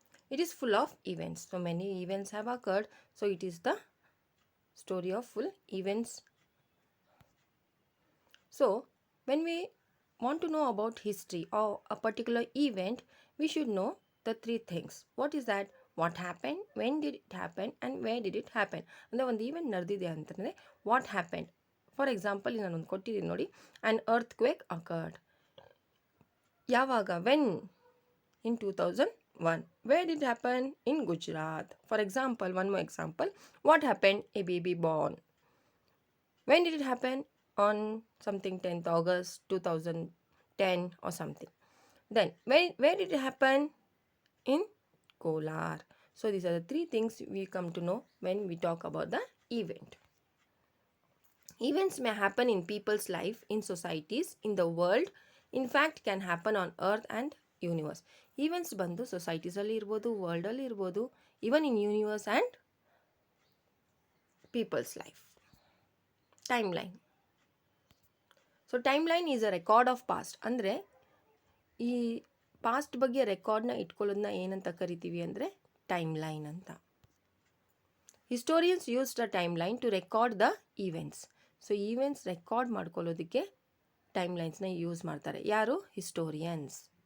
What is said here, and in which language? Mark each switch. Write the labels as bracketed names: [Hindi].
[English] It is full of events. So many events have occurred. So it is the story of full events. So when we want to know about history or a particular event, we should know the three things. What is that? What happened, when did it happen, and where did it happen? [Kannada] ಅಂದರೆ ಒಂದು event ನಡೆದಿದೆ ಅಂತಂದರೆ [English] What happened. For example [Kannada] ನಾನೊಂದು ಕೊಟ್ಟಿದ್ದೀನಿ ನೋಡಿ, [English] An earthquake occurred. [Kannada] ಯಾವಾಗ? [English] When? In 2001. Where did it happen? In Gujarat. For example, one more example. What happened? A baby born. When did it happen? On something 10th August 2010 or something. Then where did it happen? In Kolar. So these are the three things we come to know when we talk about the event. Events may happen in people's life, in societies, in the world. In fact, can happen on earth and universe. Events [Kannada] ಬಂದು societies ಅಲ್ಲಿ ಇರ್ಬೋದು, [English] World ಅಲ್ಲಿ ಇರ್ಬೋದು, even in universe and people's life. Timeline. So timeline is a record of past. [Kannada] ಅಂದರೆ ಈ past ಬಗ್ಗೆ ರೆಕಾರ್ಡ್ನ ಇಟ್ಕೊಳ್ಳೋದನ್ನ ಏನಂತ ಕರಿತೀವಿ ಅಂದರೆ ಟೈಮ್ಲೈನ್ ಅಂತ. [English] Historians use the timeline to record the events. [Kannada] So events record ಮಾಡ್ಕೊಳ್ಳೋದಕ್ಕೆ ಟೈಮ್ಲೈನ್ಸ್ನ ಯೂಸ್ ಮಾಡ್ತಾರೆ. ಯಾರು? ಹಿಸ್ಟೋರಿಯನ್ಸ್.